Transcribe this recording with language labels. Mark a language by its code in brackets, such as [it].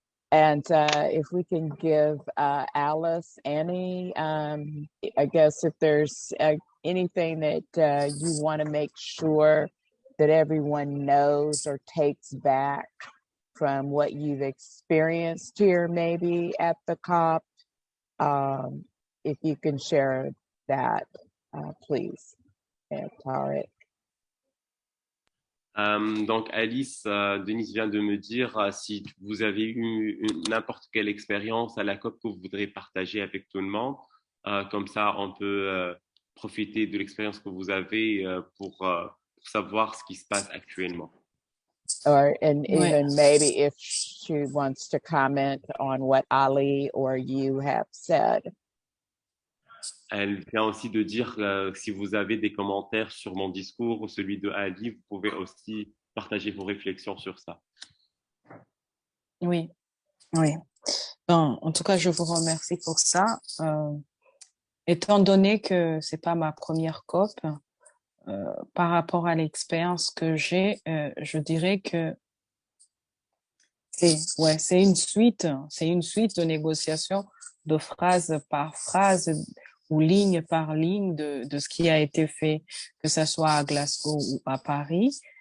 [en] And if we can give Alice-Anny, I guess if there's anything that you want to make sure that everyone knows or takes back from what you've experienced here, maybe at the COP, if you can share that, please, Tarek. [fr] Donc Alice, Denise vient de me dire si vous avez eu n'importe quelle expérience à la COP que vous voudrez partager avec tout le monde. Comme ça, on peut profiter de l'expérience que vous avez pour savoir ce qui se passe actuellement. [en] and [fr] Ouais. [en] even maybe if she wants to comment on what Ali or you have said. [fr] Elle vient aussi de dire si vous avez des commentaires sur mon discours ou celui de Ali, vous pouvez aussi partager vos réflexions sur ça. Oui, oui. Bon, en tout cas, je vous remercie pour ça. Étant donné que c'est pas ma première COP, par rapport à l'expérience que j'ai, je dirais que c'est une suite de négociations, de phrase par phrase ou ligne par ligne de ce qui a été fait, que ça soit à Glasgow ou à Paris.